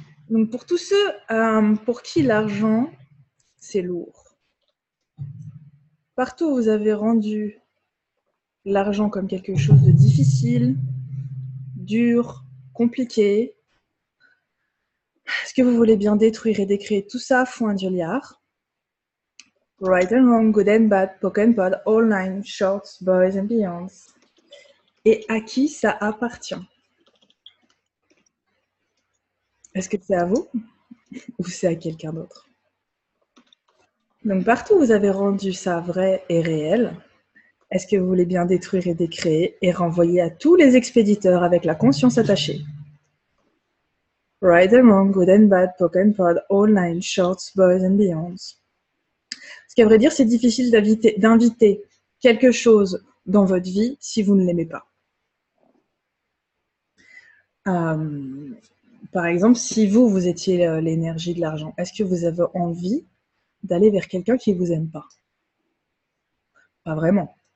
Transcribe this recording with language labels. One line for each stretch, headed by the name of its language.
French: Donc, pour tous ceux pour qui l'argent, c'est lourd. Partout où vous avez rendu l'argent comme quelque chose de difficile, dur, compliqué, est-ce que vous voulez bien détruire et décréer tout ça, Foin de liard?
English: Right and wrong, good and bad, poke and pod, all nine, shorts, boys and beyonds.
French: Et à qui ça appartient? Est-ce que c'est à vous ou c'est à quelqu'un d'autre? Donc partout où vous avez rendu ça vrai et réel, est-ce que vous voulez bien détruire et décréer et renvoyer à tous les expéditeurs avec la conscience attachée?
English: Right and wrong, good and bad, poke and pod, all nine, shorts, boys and beyonds.
French: Ce qu'à vrai dire, c'est difficile d'inviter quelque chose dans votre vie si vous ne l'aimez pas. Par exemple, si vous étiez l'énergie de l'argent, est-ce que vous avez envie d'aller vers quelqu'un qui ne vous aime pas? Pas vraiment.